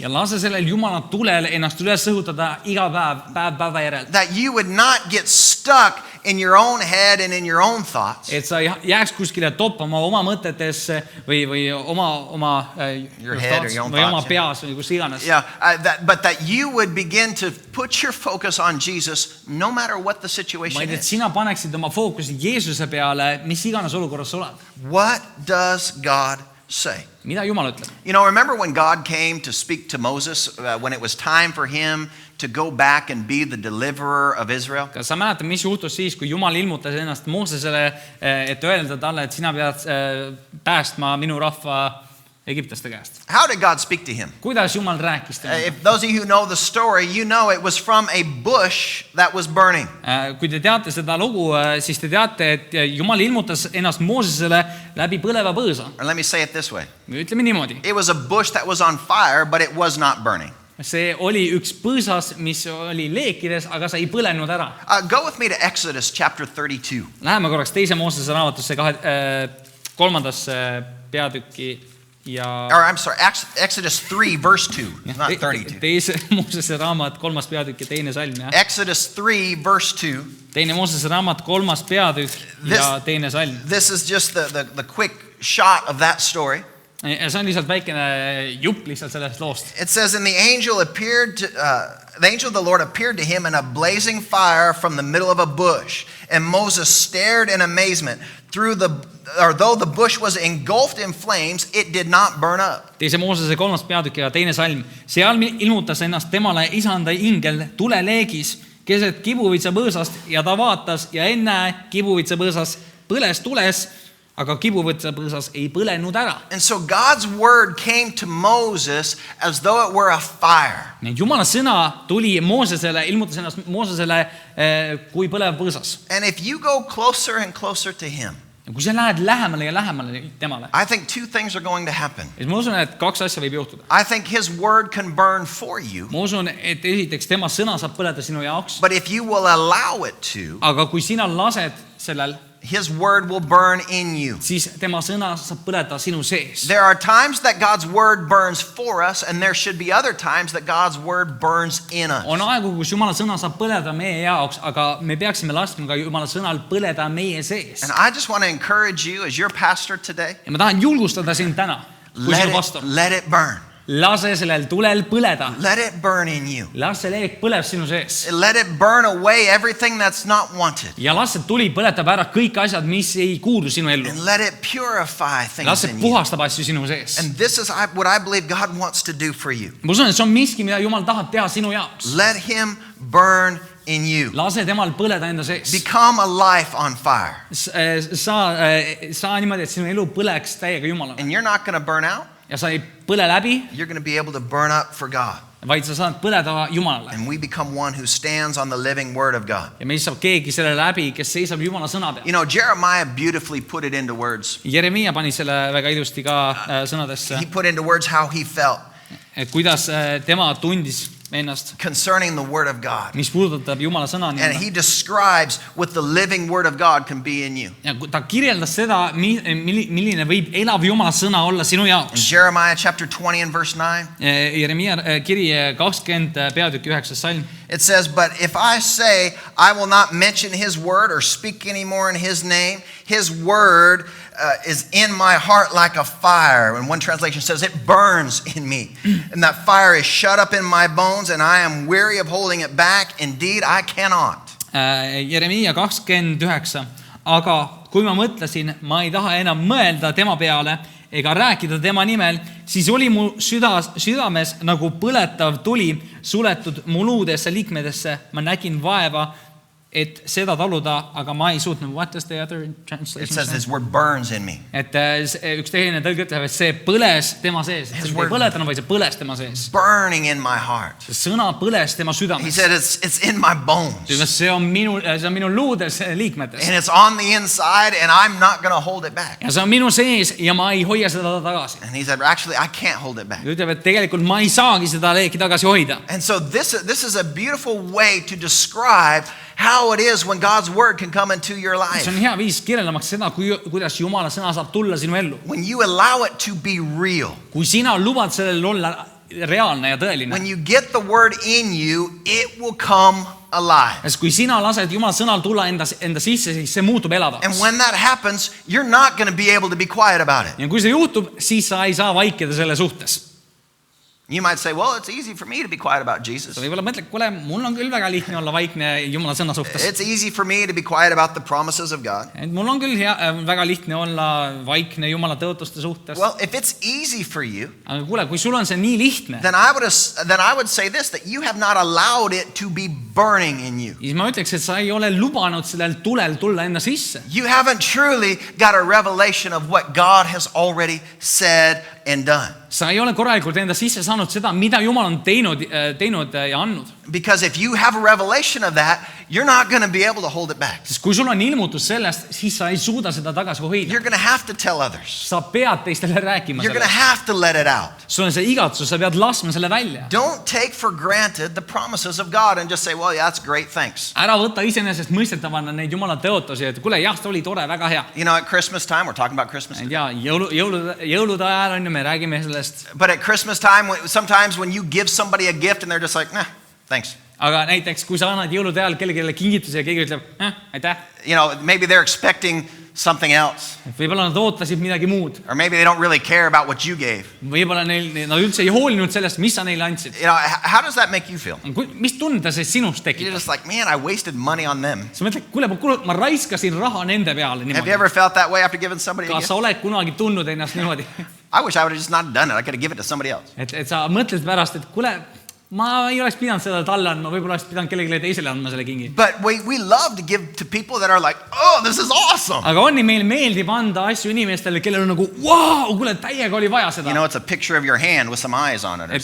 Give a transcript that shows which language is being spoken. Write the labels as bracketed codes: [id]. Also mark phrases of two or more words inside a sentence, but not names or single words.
[et] Ja lase sellel Jumala tulel ennast üles õhutada iga päev päeva järel. [en] That you would not get stuck in your own head and in your own thoughts. [et] Et sa jääks kuskile toppama oma mõtetesse või oma peas või kus iganes. [en] Yeah, but that you would begin to put your focus on Jesus no matter what the situation [et] Vaid, et [en] is. [et] sina paneksid oma fookusi Jeesuse peale, mis iganes olukorras sa oled. [en] What does God say? [et] Mida Jumal ütleb? [en] You know, remember when God came to speak to Moses when it was time for him to go back and be the deliverer of Israel? [et] Kas sa mäletad, mis juhtus siis, kui Jumal ilmutas ennast Moosesele, et öelda talle, et sina pead päästma minu rahva Egiptaste käest? [en] How did God speak to him? [et] Kuidas Jumal rääkis temaga? [en] If those of you who know the story, you know it was from a bush that was burning. [et] Kui te teate seda lugu, siis te teate, et Jumal ilmutas ennast Moosesele läbi põleva põõsa. [en] Or let me say it this way. [et] Ütleme niimoodi. [en] It was a bush that was on fire, but it was not burning. [et] See oli üks põõsas, mis oli leekides, aga sa ei põlenud ära. [en] Go with me to Exodus chapter 32. [et] Läheme korraks teise Moosese raamatusse, 3. peatükki ja... [en] Or I'm sorry, Exodus 3 verse 2, not 32. [et] Teise Moosese raamat, 3. peatükk ja teine salm. Ja? [en] Exodus 3 verse 2. [et] Teine Moosese raamat, 3. peatükk ja teine salm. [en] This is just the quick shot of that story. [et] Ja see on lihtsalt väikene jupp lihtsalt sellest loost. [en] It says, and the angel of the Lord appeared to him in a blazing fire from the middle of a bush. And Moses stared in amazement. Though the bush was engulfed in flames, it did not burn up. [et] Teise Moosese 3. peatükk ja teine salm. Seal ilmutas ennast temale isanda ingel tuleleegis keset kibuvitsa põõsast ja ta vaatas ja ennäe kibuvitsa põõsas põles tules, aga kibuvitsa põõsas ei põlenud ära. [en] And so God's word came to Moses as though it were a fire. [et] Nii Jumala sõna tuli Moosesele, ilmutas ennast Moosesele kui põlev põõsas. [en] And if you go closer and closer to him, [et] ja kui sa lähed lähemale ja lähemale temale, [en] I think two things are going to happen. [et] siis ma usun, et 2 asja võib juhtuda. [en] I think his word can burn for you. [et] Ma usun, et esiteks tema sõna saab põleda sinu jaoks, [en] But if you will allow it to, [et] aga kui sina lased sellel, [en] his word will burn in you. [et] siis tema sõna saab põleda sinu sees. [en] There are times that God's word burns for us, and there should be other times that God's word burns in us. [et] On aegu, kus Jumala sõna saab põleda meie jaoks, aga me peaksime laskma ka Jumala sõnal põleda meie sees. [en] And I just want to encourage you as your pastor today, [et] Ja ma tahan julgustada sind täna, kui sinu pastor. [en] let it burn. [et] lase sellel tulel põleda. [en] Let it burn in you. [et] Las see leek põleb sinu sees. [en] Let it burn away everything that's not wanted. [et] Ja las see tuli põletab ära kõik asjad, mis ei kuulu sinu ellu. [en] And let it purify [et] Las [en] things [et] see [en] in you. [et] puhastab asju sinu sees. [en] And this is what I believe God wants to do for you. [et] Ma usun, et see on miski, mida Jumal tahab teha sinu jaoks. [en] Let him burn in you. [et] Lase temal põleda enda sees. [en] Become a life on fire. [et] Saa niimoodi, et sinu elu põleks täiega Jumalale. [en] And you're not going to burn out. [et] Ja sa ei põle läbi, [en] You're going to be able to burn up for God. [et] vaid sa saad põleda Jumalale. [en] And we become one who stands on the living word of God. [et] Ja meist saab keegi selle läbi, kes seisab Jumala sõna peal. [en] You know, Jeremiah beautifully put it into words. [et] Jeremiah pani selle väga ilusti ka sõnadesse, [en] He put into words how he felt [et] et kuidas tema tundis ennast, [en] concerning the word of God. [et] mis puudutab Jumala sõna. [en] And he describes what the living word of God can be in you. [et] Ja ta kirjeldas seda, milline võib elav Jumala sõna olla sinu [en] In [et] jaoks. [en] Jeremiah chapter 20 and verse 9, [et] Jeremiah kiri 20 peatükk 9 salm. [en] it says, "But if I say I will not mention his word or speak anymore in his name, his word is in my heart like a fire." And one translation says it burns in me. And that fire is shut up in my bones, and I am weary of holding it back. Indeed, I cannot. Jeremiah 29. [et] Aga kui ma mõtlesin, ma ei taha enam mõelda tema peale ega rääkida tema nimel, siis oli mu südames nagu põletav tuli suletud mu luudesse liikmedesse. Ma nägin vaeva, et seda taluda, aga ma ei suutnud. [en] What does the other It translation says say? his word burns in me. [et] Et üks teine tõlge ütleb, et see põles tema sees. See ei põletanud, vaid see põles tema sees. [en] Burning in my heart. [et] See sõna põles tema [en] He [et] südames. [en] said it's in my bones. [et] See on minu luudes liikmetes. [en] And it's on the inside, and I'm not going to hold it back. [et] Ja see on minu sees ja ma ei hoia seda tagasi. [en] And he said, actually, I can't hold it back. [et] Ta ütleb, et tegelikult ma ei saagi seda leeki tagasi hoida. [en] And so this is a beautiful way to describe how it is when God's word can come into your life. [et] See on hea viis kirjeldamaks seda, kuidas Jumala sõna saab tulla sinu ellu. [en] When you allow it to be real. [et] Kui sina lubad sellel olla reaalne ja tõeline. [en] When you get the word in you, it will come alive. [et] Sest kui sina lased Jumala sõnal tulla enda sisse, siis see muutub elavaks. [en] And when that happens, you're not going to be able to be quiet about it. [et] Ja kui see juhtub, siis sa ei saa vaikida selle suhtes. [en] You might say, well, it's easy for me to be quiet about Jesus. [et] Sa võib-olla mõtled, kuule, mul on küll väga lihtne olla vaikne Jumala sõna suhtes. [en] It's easy for me to be quiet about the promises of God. [et] Et mul on küll väga lihtne olla vaikne Jumala tõotuste suhtes. [en] Well, if it's easy for you, [et] Aga kuule, kui sul on see nii lihtne, [en] then I would say this, that you have not allowed it to be burning in you. [et] siis ma ütleks, et sa ei ole lubanud sellel tulel tulla enda sisse. [en] You haven't truly got a revelation of what God has already said and done. [et] Sa ei ole korralikult enda sisse saanud seda, mida Jumal on teinud ja andnud. [en] Because if you have a revelation of that, you're not going to be able to hold it back. [et] Sest kui sul on ilmutus sellest, siis sa ei suuda seda tagasi hoida. [en] You're going to have to tell others. [et] Sa pead teistele rääkima [en] You're going to [et] sellest. [en] have to let it out. [et] Sul on see igatsus, sa pead laskma selle välja. [en] Don't take for granted the promises of God and just say, well, yeah, that's great, thanks. [et] Ära võta iseenesest mõistetavana neid Jumala tõotusi, et kuule, jah, see oli tore, väga hea. [en] You know, at Christmas time, we're talking about Christmas. [et] Ja jõulude ajal on ju, me räägime sellest. [en] But at Christmas time, sometimes when you give somebody a gift and they're just like, nah, thanks. [et] Aga näiteks, kui sa annad jõulude ajal kellelegi kingituse ja keegi ütleb, aitäh. [en] You know, maybe they're expecting something else. [et] Võib-olla nad ootasid midagi muud. [en] Or maybe they don't really care about what you gave. [et] Võib-olla nad üldse ei hoolinud sellest, mis sa neile andsid. [en] You know, how does that make you feel? [et] Mis tunde see sinust [en] You're [et] tekitab? [en] just like, man, I wasted money on them. [et] Sa mõtled, kuule, ma raiskasin raha nende peale [en] Have you [et] niimoodi. [en] ever felt that way after giving somebody a [et] Kas [en] gift? [et] sa oled kunagi tundnud ennast niimoodi? [en] I wish I would have just not done it. I could have given it to somebody else. [et] Et sa mõtled pärast, et kuule, ma ei oleks pidanud seda talle andma, võib-olla oleks pidanud kellelegi teisele andma selle kingi. [en] But we love to give to people that are like, oh, this is awesome. [et] Aga on nii, meil meeldib anda asju inimestele, kellel on nagu, vau, kuule, täiega oli vaja seda. [en] You know, it's a picture of your hand with some eyes on it or